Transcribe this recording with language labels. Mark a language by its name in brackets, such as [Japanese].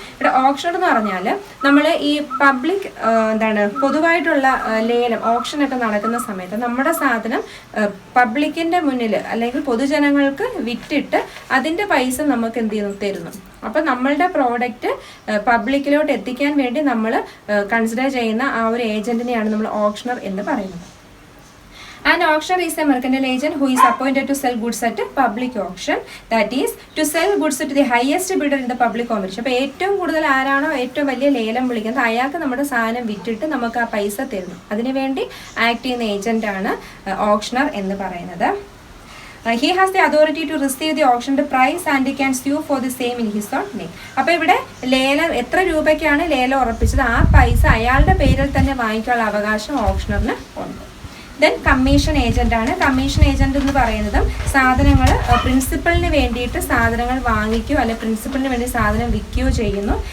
[Malayalam] ഇവിടെ ഓപ്ഷണർ എന്ന് പറഞ്ഞാൽ നമ്മൾ ഈ പബ്ലിക് പൊതുവായിട്ടുള്ള ലേലം ഓപ്ഷനൊക്കെ നടക്കുന്ന സമയത്ത് നമ്മുടെ സാധനം പബ്ലിക്കിന്റെ മുന്നിൽ അല്ലെങ്കിൽ പൊതുജനങ്ങൾക്ക് വിറ്റിട്ട് അതിന്റെ പൈസ നമുക്ക് എന്ത് ചെയ്യുന്നു? തരുന്നു. അപ്പം നമ്മളുടെ പ്രോഡക്റ്റ് പബ്ലിക്കിലോട്ട് എത്തിക്കാൻ വേണ്ടി നമ്മൾ കൺസിഡർ ചെയ്യുന്ന ആ ഒരു ഏജന്റിനെയാണ് നമ്മൾ ഓപ്ഷണർ എന്ന് പറയുന്നത്. [English] An auctioneer is a mercantile agent who is appointed to sell goods at public auction. That is, to sell goods to the highest bidder in the public competition. [Malayalam] അപ്പോൾ ഏറ്റവും കൂടുതൽ ആരാണോ ഏറ്റവും വലിയ ലേലം വിളിക്കുന്നത് അയാൾക്ക് നമ്മുടെ സാധനം വിറ്റിട്ട് നമുക്ക് ആ പൈസ തരുന്നു. അതിനുവേണ്ടി ആക്ട് ചെയ്യുന്ന ഏജന്റാണ് ഓപ്ഷണർ എന്ന് പറയുന്നത്. [English] He has the authority to receive the auctioned price and he can sue for the same in his own name. [Malayalam] അപ്പോൾ ഇവിടെ ലേലം എത്ര രൂപയ്ക്കാണ് ലേലം ഉറപ്പിച്ചത് ആ പൈസ അയാളുടെ പേരിൽ തന്നെ വാങ്ങിക്കാനുള്ള അവകാശം ഓപ്ഷണറിന് ഉണ്ട്. ദെൻ കമ്മീഷൻ ഏജന്റ് ആണ്. കമ്മീഷൻ ഏജന്റ് എന്ന് പറയുന്നതും സാധനങ്ങൾ പ്രിൻസിപ്പളിന് വേണ്ടിയിട്ട് സാധനങ്ങൾ വാങ്ങിക്കുകയോ അല്ലെങ്കിൽ പ്രിൻസിപ്പളിന് വേണ്ടി സാധനം വിൽക്കുകയോ ചെയ്യുന്നു.